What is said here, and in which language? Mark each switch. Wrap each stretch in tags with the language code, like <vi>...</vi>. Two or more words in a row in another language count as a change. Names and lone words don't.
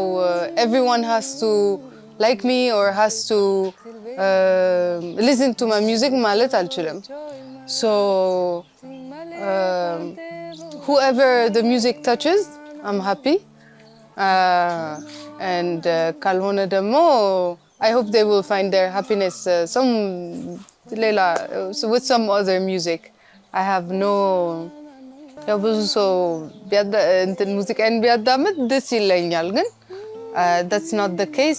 <en>everyone has to like me or has to listen to my music</en> <am>ማለት አልችልም</am> <en>so whoever the music touches I'm happy and</en> <am>ካልሆነ ደግሞ</am> <en>I hope they will find their happiness with some other music I have no</en> <am>ብዙ ሰው ሙዚቃን ቢያዳምጥ ደስ ይለኛል ግን</am> <en>that's not the case</en>